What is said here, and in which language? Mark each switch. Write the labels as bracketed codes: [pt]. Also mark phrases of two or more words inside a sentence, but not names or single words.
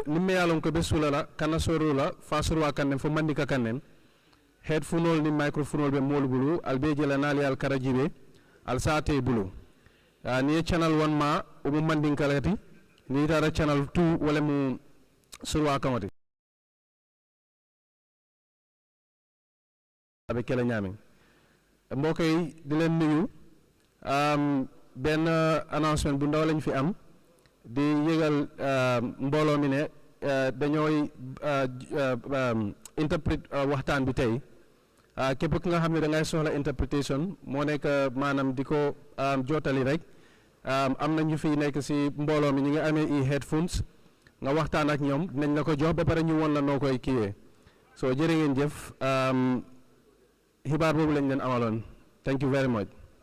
[man] nimme yalon ko be sulala kana sorula fasurwa kannen fo mandika kannen headphone ni microphone be mol bulu albe jela nali al karajibe al saate bulu ni channel 1 ma o mo mandinkalati ni tara channel 2 wala mu surwa kamati [wo] abe kala ñami mbokk yi di leen nuyu benn announcement bu ndaw lañ fi am di yëgal mbooloo mi ne dañooy interpret waxtaan bi tey képp ki nga xam ne da ngay soxla interpretation moo nekk maanaam di ko jottali rek am na ñu fi nekk si mbooloo mi ñu ngi amee headphones nga waxtaan ak ñoom dinañ la ko jox ba pare ñu won la noo koy kiiyee so jërë ngeen jëf xibaar boobu lañ leen amaloon [en] thank you very much.